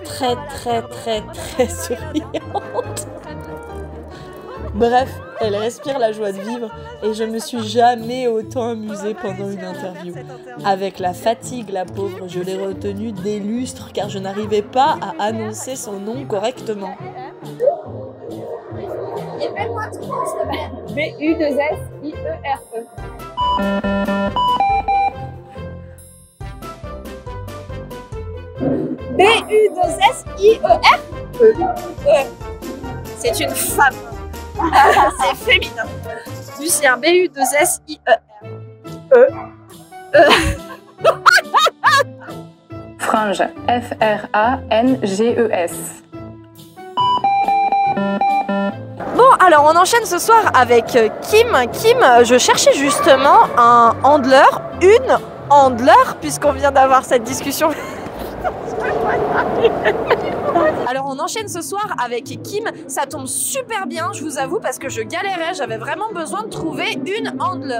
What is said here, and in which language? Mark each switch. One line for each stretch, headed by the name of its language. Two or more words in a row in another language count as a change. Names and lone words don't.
French: Très souriante. Bref, elle respire la joie de vivre et je me suis jamais autant amusée pendant une interview. Avec la fatigue, la pauvre, je l'ai retenue des lustres car je n'arrivais pas à annoncer son nom correctement. B-U-2-S-I-E-R-E. B-U-2-S-I-E-R-E. C'est une femme. C'est féminin. Lucien, B-U-2-S-I-E-R. Frange, F-R-A-N-G-E-S. Bon, alors on enchaîne ce soir avec Kim. Kim, je cherchais justement un handler, une handler, puisqu'on vient d'avoir cette discussion. Alors on enchaîne ce soir avec Kim, ça tombe super bien, je vous avoue, parce que je galérais, j'avais vraiment besoin de trouver une handler.